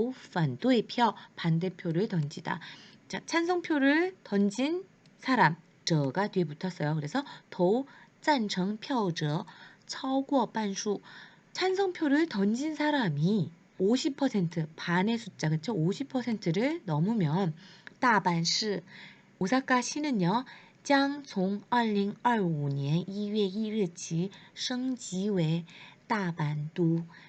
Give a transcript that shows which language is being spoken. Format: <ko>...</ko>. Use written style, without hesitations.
<zh>反对票</zh> <ko>반대표를 던지다. 자, 찬성표를 던진 사람 者가 뒤에 붙었어요. 그래서</ko> <zh>赞成票者 超过 半数.</zh> <ko>찬성표를 던진 사람이 50% 반의 숫자, 그쵸? 50%를 넘으면 大阪市 오사카시는요.</ko> <zh>将从2025年1月1日起升级为大阪都.</zh>